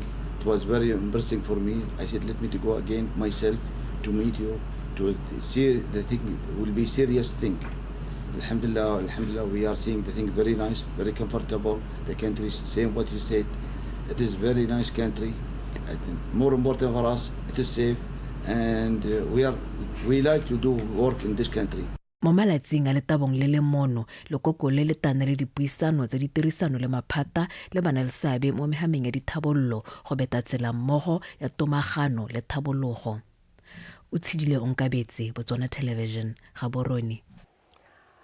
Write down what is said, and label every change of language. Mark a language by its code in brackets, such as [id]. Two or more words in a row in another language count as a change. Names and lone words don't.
[en] It was very interesting for me. I said, let me to go again myself to meet you, to see the thing will be serious thing. Alhamdulillah, we are seeing the thing very nice, very comfortable. The country is same what you said. It is very nice country. I think more important for us, it is safe, and we like to do work in this country. [tn] Mo malatsing a letabong le le mono lekoko le tana le dipuisano tsa ditirisano le maphata le bana le seabe mo mehameng ya dithabololo go beta tsela mmogo ya tomagano le thabologo. O tshidile onkabetse Botswana Television ga borone.